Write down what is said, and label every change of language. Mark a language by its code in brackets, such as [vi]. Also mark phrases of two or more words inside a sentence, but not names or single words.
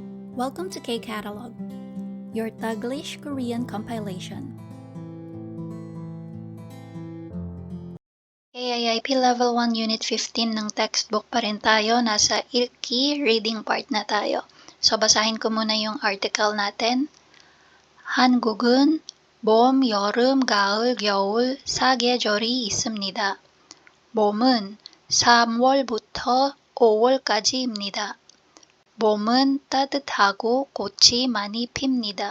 [en] Welcome to K-Catalog, your Taglish Korean compilation. [tl] KIIP Level 1 Unit 15 ng textbook pa rin tayo. Nasa Ilki reading part na tayo. So, basahin ko muna yung article natin. [ko] 한국은 봄, 여름, 가을, 겨울 4계절이 있습니다. 봄은 3월부터 5월까지입니다. 봄은 따뜻하고 꽃이 많이 핍니다.